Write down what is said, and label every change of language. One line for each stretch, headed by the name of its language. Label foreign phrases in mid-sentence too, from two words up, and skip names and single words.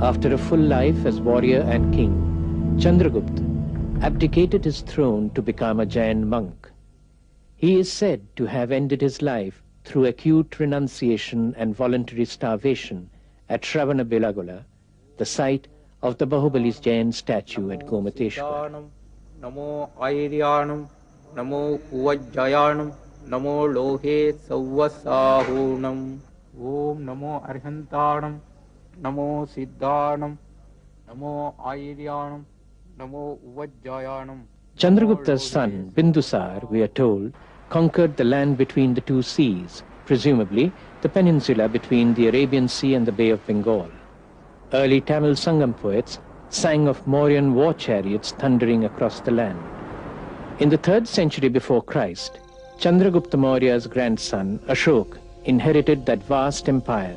English: After a full life as warrior and king, Chandragupta abdicated his throne to become a Jain monk. He is said to have ended his life through acute renunciation and voluntary starvation at Shravanabelagola, the site of the Bahubali's Jain statue at Gomateshwar.
Prakrit languages: Namo Airyanam, Namo Uvajjayanam, Namo Lohe Savvasahunam, Om Namo Arhantanam, Namo Siddhanam, Namo Airyanam, Namo Uvajjayanam.
English: Chandragupta's son, Bindusar, we are told, conquered the land between the two seas, presumably the peninsula between the Arabian Sea and the Bay of Bengal. Early Tamil Sangam poets sang of Mauryan war chariots thundering across the land. In the 3rd century before Christ, Chandragupta Maurya's grandson, Ashoka, inherited that vast empire.